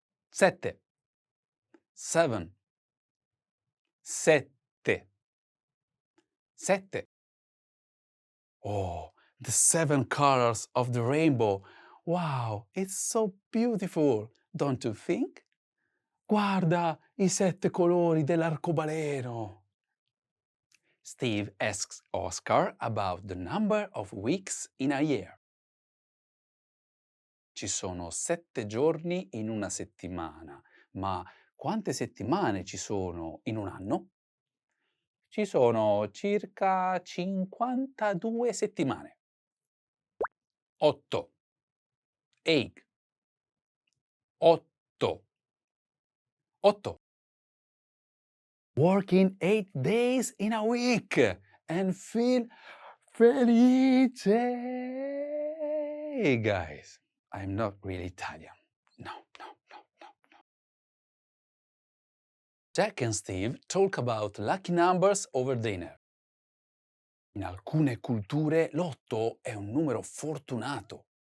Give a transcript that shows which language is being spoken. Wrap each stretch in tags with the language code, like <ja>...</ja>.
<en>7. 7. 7. 7. Oh, the 7 colors of the rainbow. Wow, it's so beautiful, don't you think?</en> <it>Guarda i 7 colori dell'arcobaleno.</it> <en>Steve asks Oscar about the number of weeks in a year.</en> <it>Ci sono 7 giorni in una settimana, ma quante settimane ci sono in un anno? Ci sono circa 52 settimane.</it> <en>8. 8. 8. 8. Working 8 days in a week and feel felice. Hey guys, I'm not really Italian. No. Jack and Steve talk about lucky numbers over dinner.</en> <it>In alcune culture l'8 è un numero fortunato.</it>